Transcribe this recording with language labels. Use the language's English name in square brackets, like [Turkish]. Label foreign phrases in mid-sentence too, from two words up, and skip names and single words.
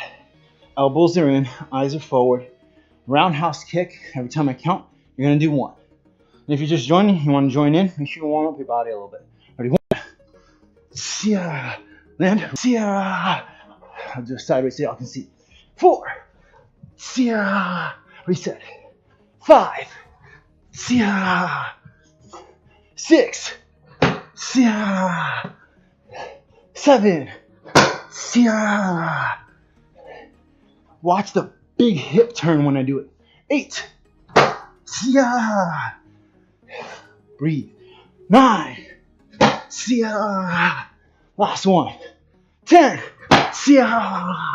[English] Elbows are in, eyes are forward. Roundhouse kick. Every time I count, you're gonna do 1. And if you're just joining, you want to join in, make sure you warm up your body a little bit. Ready? 1. Sia. Land. Sia. I'll do a sideways so y'all can see. 4. Sia. Reset. 5. Sia. 6. Sia. 7. Sia. Watch the big hip turn when I do it. 8. Sia. Breathe. 9. Sia. Last one. 10. Sia.